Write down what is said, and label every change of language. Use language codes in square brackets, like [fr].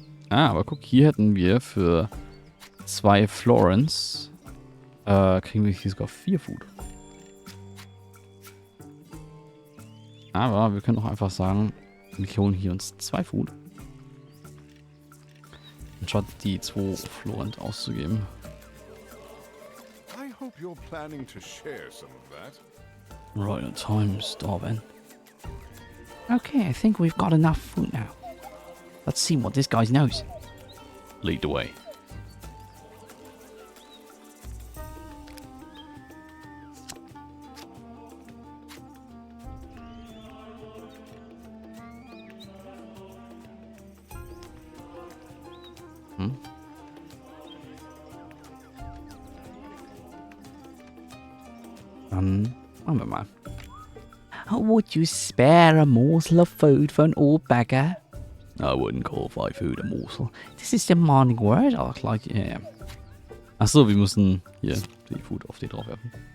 [de] Aber guck, hier hätten wir für 2 Florence kriegen wir hier sogar 4 Food. Aber wir können auch einfach sagen, wir holen hier uns 2 Food. Anstatt die 2 Florent auszugeben. [en] I hope you're planning to share some of that. Right on time, starving. Okay, I think we've got enough food now. Let's see what this guy knows. Lead the way. [de] Dann machen wir mal. [en] Would you spare a morsel of food for an old beggar? I wouldn't qualify food a morsel. This is demanding word. Oh, like, yeah. [de] Achso, wir müssen hier die Food auf die drauf werfen.